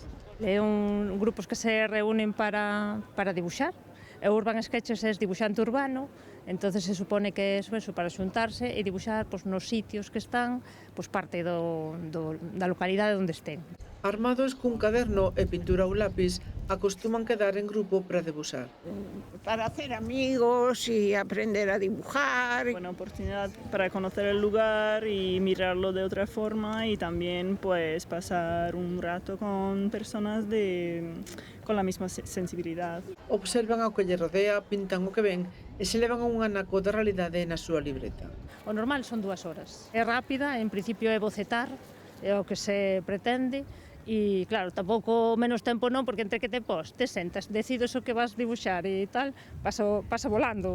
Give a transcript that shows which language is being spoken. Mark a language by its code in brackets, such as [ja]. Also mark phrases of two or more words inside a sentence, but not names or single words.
[gl] É un grupos que se reúnen para dibuxar. O Urban Sketchers é dibuxante urbano, [es] entonces se supone [gl] que é eso para xuntarse e dibuxar nos sitios que están parte da localidade onde estén. Armados cun caderno e pintura ou lápis, acostuman quedar en grupo para debuxar. [es] Para hacer amigos y aprender a dibujar. Buena oportunidad para conocer el lugar y mirarlo de otra forma y también pasar un rato con personas con la misma sensibilidad. [gl] Observan ao que lle rodea, pintan o que ven e se levan a un anaco da realidade na súa libreta. O normal son 2 horas. É rápida, en principio é bocetar, é o que se pretende, E claro, tampouco menos tempo non, porque entre que te pos, te sentas, decides o que vas dibuixar e tal, pasa volando.